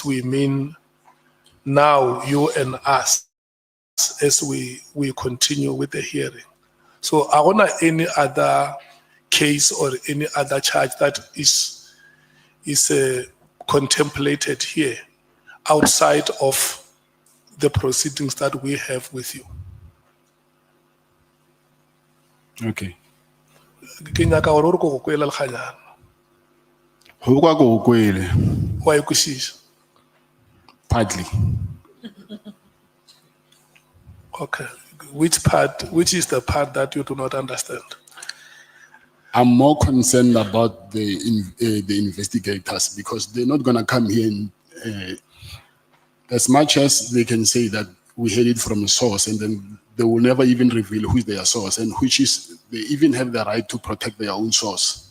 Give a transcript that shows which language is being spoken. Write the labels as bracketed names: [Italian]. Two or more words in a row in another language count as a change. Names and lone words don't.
[English] We mean now you and us as we continue with the hearing. So I want any other case or any other charge that is contemplated here outside of the proceedings that we have with you. Okay. [Northern Sotho] Ke nyaka gore re go kwela lekganyana. Go kwa go kwele, Wa e kwešiša? [English] partly. Okay. Which is the part that you do not understand? I'm more concerned about the investigators because they're not gonna come here and as much as they can say that we heard it from a source, and then they will never even reveal who is their source, and which is they even have the right to protect their own source.